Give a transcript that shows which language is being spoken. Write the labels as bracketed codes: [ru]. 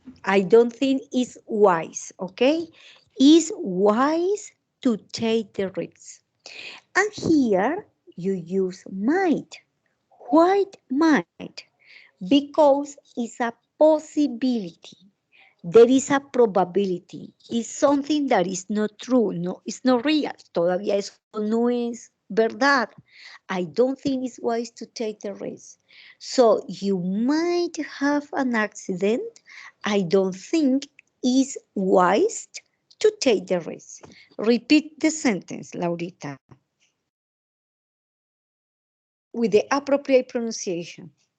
[en] I don't think it's wise, okay? It's wise to take the risk. And here you use might. Why might? Because it's a possibility. There is a probability. It's something that is not true. No, it's not real. [es] Todavía eso no es verdad. [en] I don't think it's wise to take the risk. So you might have an accident. I don't think it's wise to take the risk. Repeat the sentence, Laurita, with the appropriate pronunciation.